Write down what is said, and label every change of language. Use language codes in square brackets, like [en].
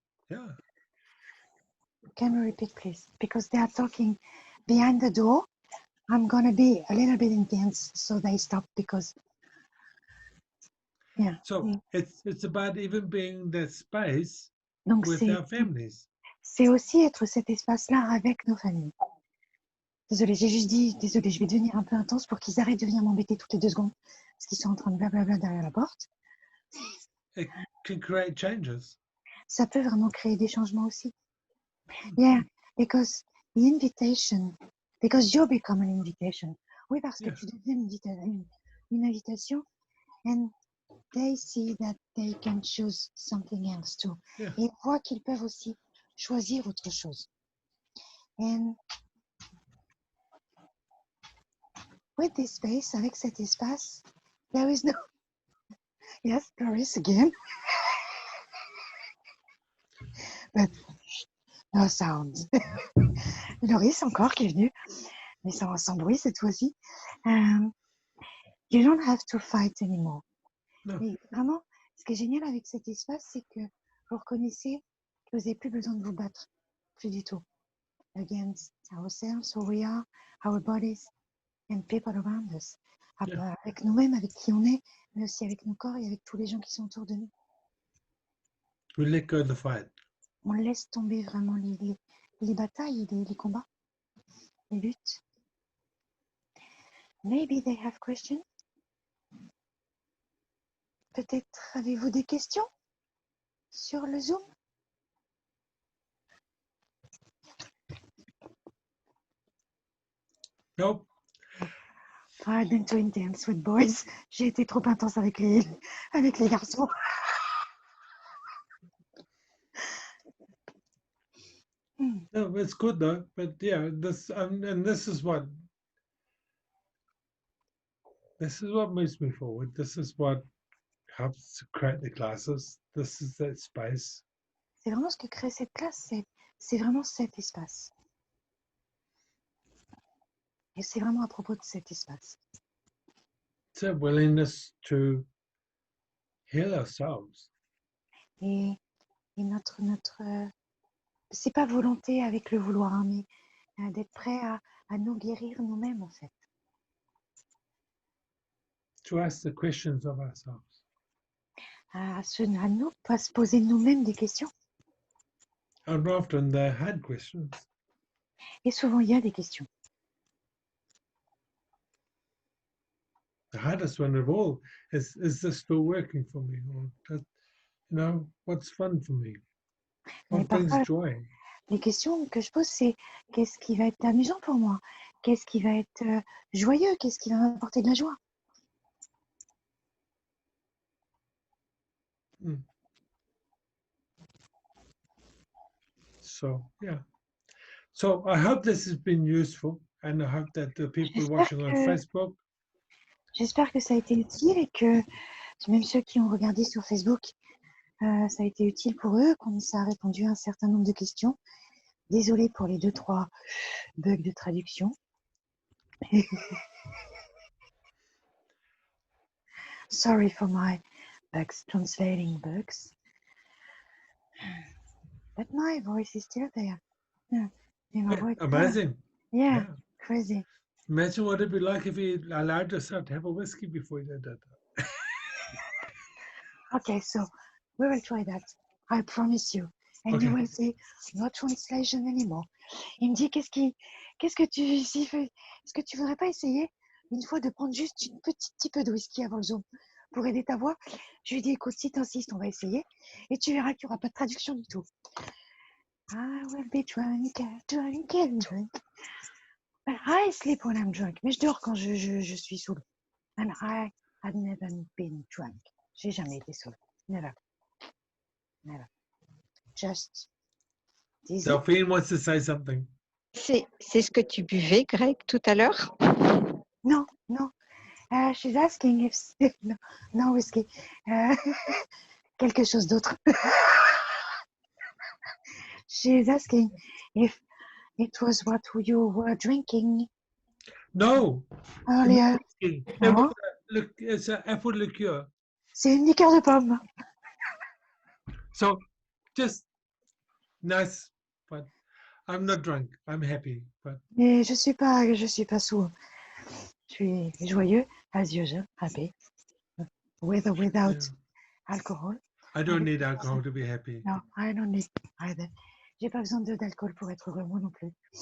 [en] Yeah. Can you repeat, please? Because they are talking behind the door. I'm going to be a little bit intense, so they stop because, yeah. So it's about even being that space [fr] Donc, [en] with our families. [fr] c'est aussi être cet espace-là avec nos familles. Désolée, j'ai juste dit, désolée, je vais devenir un peu intense pour qu'ils arrêtent de venir m'embêter toutes les 2 secondes parce qu'ils sont en train de blablabla derrière la porte. [en] It can create changes. [fr] Ça peut vraiment créer des changements aussi. [en] Yeah, because the invitation, because you become an invitation. [fr] Oui, parce que [en] Yeah. [fr] tu deviens une invitation [en] and they see that they can choose something else too. Yeah. [fr] Et ils voient qu'ils peuvent aussi choisir autre chose. [en] And with this space, [fr] avec cet espace, [en] there is no... Yes, Doris again. But no sounds. [fr] Loris encore qui est venu, mais sans bruit cette fois-ci. [en] You don't have to fight anymore. No. [fr] Mais vraiment, ce qui est génial avec cet espace, c'est que vous reconnaissez que vous n'avez plus besoin de vous battre, plus du tout. [en] Against ourselves, who we are, our bodies, and people around us. Yeah. [fr] Avec nous-mêmes, avec qui on est, mais aussi avec nos corps et avec tous les gens qui sont autour de nous. [en] We let go of the fight. [fr] On laisse tomber vraiment les batailles, les combats, les luttes. [en] Maybe they have questions. [fr] Peut-être avez-vous des questions sur le Zoom? [en] Nope. I've been too intense with boys. [fr] J'ai été trop intense avec les garçons. [en] No, it's good though. But yeah, this and this is what moves me forward. This is what helps to create the classes. This is that space. [fr] C'est vraiment ce que crée cette classe, c'est vraiment cet espace. Et c'est vraiment à propos de cet espace. [en] It's a willingness to heal ourselves. [fr] Et notre c'est pas volonté avec le vouloir, hein, mais d'être prêt à nous guérir nous-mêmes en fait. [en] To ask the questions of ourselves. [fr] À nous, pas se poser nous-mêmes des questions. [en] And often they're hard questions. [fr] Et souvent il y a des questions. [en] The hardest one of all is this still working for me? Or does, what's fun for me? [fr] Mais [en] What brings [fr] parfois, [en] joy? [fr] les questions que je pose, c'est qu'est-ce qui va être amusant pour moi? Qu'est-ce qui va être joyeux? Qu'est-ce qui va m'apporter de la joie? [en] So, yeah. So I hope this has been useful, and I hope that the people watching on Facebook. [fr] J'espère que ça a été utile et que même ceux qui ont regardé sur Facebook, ça a été utile pour eux, qu'on ça a répondu à un certain nombre de questions. Désolée pour les 2-3 bugs de traduction. [en] Sorry for my bugs, translating bugs. But my voice is still there. Yeah. Amazing. Yeah, crazy. Imagine what it'd be like if you allowed yourself to have a whiskey before you did that. Okay, so we will try that. I promise you. And Okay. you will see no translation anymore. [fr] Il me dit, qu'est-ce que tu fais? Est-ce que tu voudrais pas essayer une fois de prendre juste une petit peu de whisky avant le Zoom pour aider ta voix? Je lui dis, écoute, si t'insistes, on va essayer. Et tu verras qu'il n'y aura pas de traduction du tout. [en] I will be drunk, drunk and drunk. But I sleep when I'm drunk. [fr] Mais je dors quand je suis saoul. [en] And I have never been drunk. [fr] J'ai jamais été saoul. [en] Never. Never. Just. Delphine wants to say something. [fr] C'est ce que tu buvais, Greg, tout à l'heure? [en] No. She's asking if no whiskey. [fr] Quelque chose d'autre. [en] She's asking if it was what you were drinking No. earlier. No? It's an apple liqueur. [fr] C'est une liqueur de pomme. [en] So just nice, but I'm not drunk. I'm happy. But [fr] Mais je suis pas saoul. Je suis joyeux, [en] as usual, happy. With or without alcohol. I don't need alcohol to be happy. No, I don't need either. [fr] J'ai pas besoin d'alcool pour être heureux, moi non plus.